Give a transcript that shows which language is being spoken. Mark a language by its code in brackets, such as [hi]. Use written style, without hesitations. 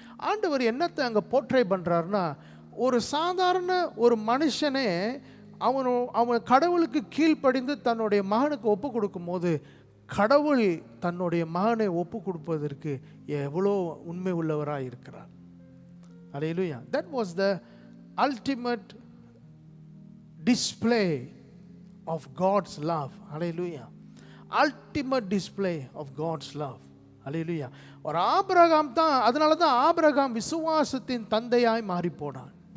[ta] ஆண்டவர் என்னத்தை அங்கே போர்ட்ரே பண்ணுறாருன்னா, ஒரு சாதாரண ஒரு மனுஷனே அவன் கடவுளுக்கு கீழ்ப்படிந்து தன்னுடைய மகனுக்கு ஒப்பு கொடுக்கும் போது கடவுள் தன்னுடைய மகனை ஒப்பு கொடுப்பதற்கு எவ்வளோ உண்மை உள்ளவராக இருக்கிறார். அல்லேலூயா. [en] That was the ultimate display of God's love. Hallelujah. Ultimate display of God's love. Hallelujah. [ta] ஒரு ஆபிரகாம் தான், அதனால தான் ஆபிரகாம் விசுவாசத்தின் தந்தையாய் மாறி போனான்.